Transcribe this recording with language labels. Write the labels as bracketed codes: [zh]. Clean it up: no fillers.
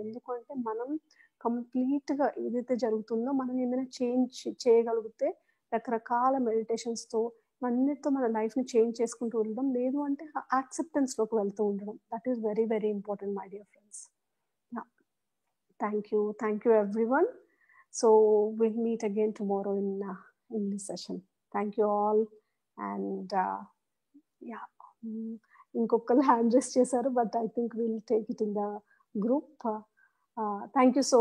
[te] ఎందుకంటే మనం కంప్లీట్గా ఏదైతే జరుగుతుందో మనం ఏదైనా చేంజ్ చేయగలిగితే రకరకాల మెడిటేషన్స్తో అన్నిటితో మన లైఫ్ని చేంజ్ చేసుకుంటూ ఉండడం, లేదు అంటే యాక్సెప్టెన్స్లోకి వెళ్తూ ఉండడం. [en] That is very very important my dear friends. Thank you everyone. So we'll meet again tomorrow in this session. Thank you all. And [te] ఇంకొకరు హ్యాండ్ రైస్ చేశారు, [en] But I think will take it in the group. Thank you so much.